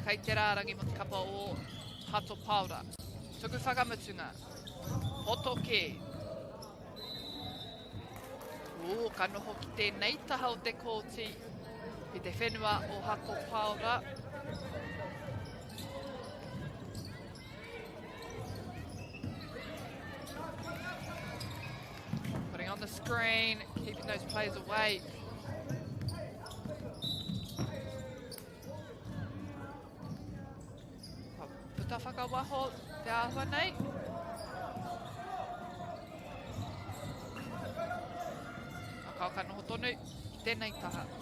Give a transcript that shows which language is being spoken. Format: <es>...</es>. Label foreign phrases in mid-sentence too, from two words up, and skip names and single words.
<mi>kai te rārangi mo te kapa o Hato Paura. Tuku whakamutunga. Hotoke. O, ka noho ki tēnei taha o te kōti. I te whenua o Hato Paura.</mi> <en>Putting on the screen, keeping those players away.</en> <mi>Ta whakawaho te āhua nei. Akau ka noho tonu ki tēnei taha.</mi>